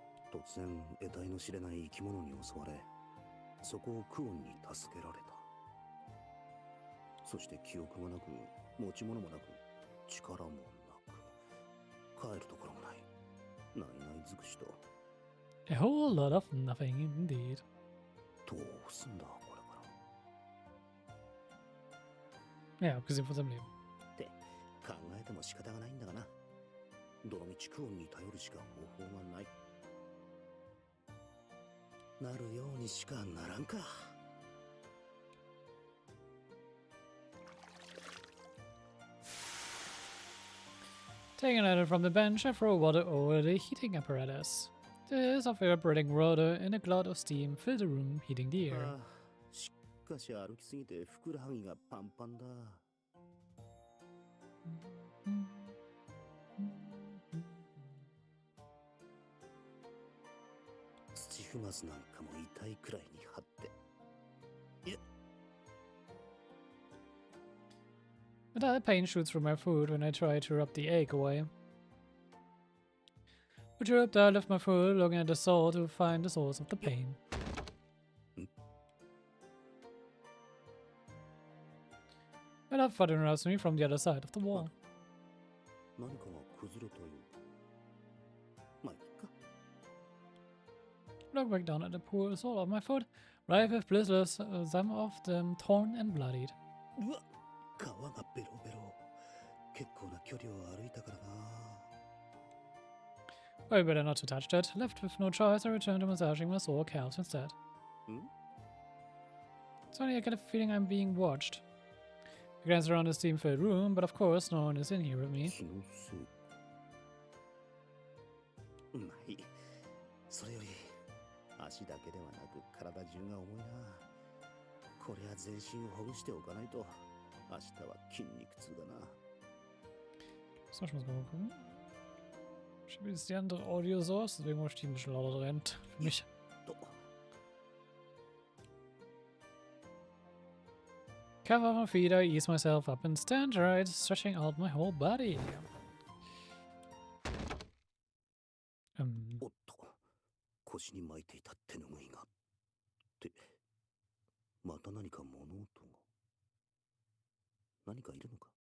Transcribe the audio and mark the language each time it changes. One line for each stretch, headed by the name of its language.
Japanese: 突然得体の知れない生き物に襲われ、そこをクオンに助けられた。そして記憶がなく、持ち物もなく、力もなく、帰るところもない。ないない尽くしと。
English: A whole lot of nothing indeed.
Japanese: どうすんだこれから。
German: Ja, abgesehen von seinem Leben.
Japanese: って考えても仕方がないんだがな。どのみちクオンに頼るしか方法がない。なるようにしかならんか。
English: Taking a item from the bench, I throw water over the heating apparatus. The hiss of evaporating water in a cloud of steam fill the room, heating the air.
Japanese: しかし歩きすぎてふくらはぎがパンパンだ。土踏まずなんかも痛いくらいに張って。
English: A dull pain shoots through my foot when I try to rub the ache away. Perturbed, I lift my foot, looking at the sole to find the source of the pain. A loud thud interrupts me from the other side of the wall.
Japanese: 何かが崩れたよう。まあいいか。
English: Look back down at the poor sole of my foot, ripe with blisters, some of them torn and bloodied.
Japanese: うわ、皮がベロベロ。結構な距離を歩いたからな。
English: Well, better not to touch that. Left with no choice, I return to massaging my sore calves instead. Suddenly I get a feeling I'm being watched. I glance around the steam-filled room, but of course no one is in here with me.
Japanese: まあいい。それより足だけではなく体中が重いな。これは全身をほぐしておかないと明日は筋肉痛だな。
German: So, ich muss mal gucken. Ich habe jetzt die andere Audio-Source, deswegen muss ich die ein bisschen lauter drehen. Für mich.
English: Cover off my feet, I ease myself up and stand right, stretching out my whole body.
Japanese: おっと、腰に巻いていた手ぬぐいが。って、また何か物音が。何かいるのか。